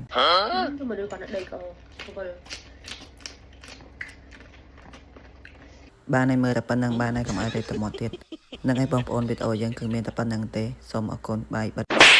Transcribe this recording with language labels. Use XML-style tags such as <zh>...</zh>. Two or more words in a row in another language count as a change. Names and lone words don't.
<vi>nhưng mà đưa con ở đây còn không</vi> <km>បានឲ្យមើលតែប៉ុណ្្នឹងបានហើយកុំឲ្យទៅមាត់ទៀតនឹងឲ្យបងប្អូនវីដេអូយើងគឺមានតែប៉ុណ្្នឹងទេសូមអរគុណបាយបិទ</km>